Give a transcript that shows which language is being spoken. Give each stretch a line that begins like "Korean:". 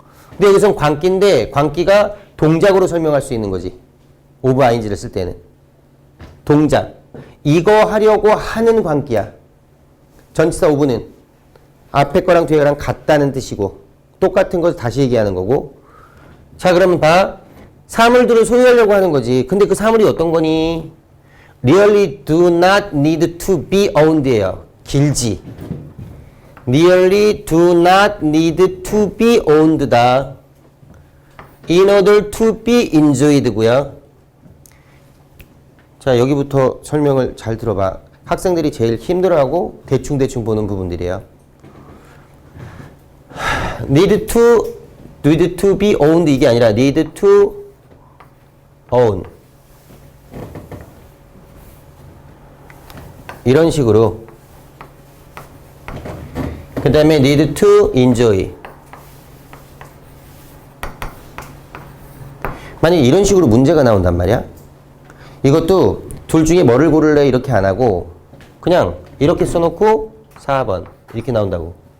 Korean: 근데 여기서는 광기인데 광기가 동작으로 설명할 수 있는 거지. 오브 ing를 쓸 때는. 동작. 이거 하려고 하는 광기야. 전치사 오브는 앞에 거랑 뒤에 거랑 같다는 뜻이고 똑같은 것을 다시 얘기하는 거고. 자, 그러면 봐. 사물들을 소유하려고 하는 거지. 근데 그 사물이 어떤 거니?
English: Really do not need to be owned예요.
Korean: 길지.
English: Really do not need to be owned다. In order to be enjoyed고요.
Korean: 자, 여기부터 설명을 잘 들어봐. 학생들이 제일 힘들어하고 대충 보는 부분들이에요.
English: Need to need to be owned
Korean: 이게 아니라
English: need to own.
Korean: 이런 식으로. 그 다음에
English: need to enjoy.
Korean: 만약에 이런 식으로 문제가 나온단 말이야. 이것도 둘 중에 뭐를 고를래 이렇게 안 하고 그냥 이렇게 써놓고 4번 이렇게 나온다고.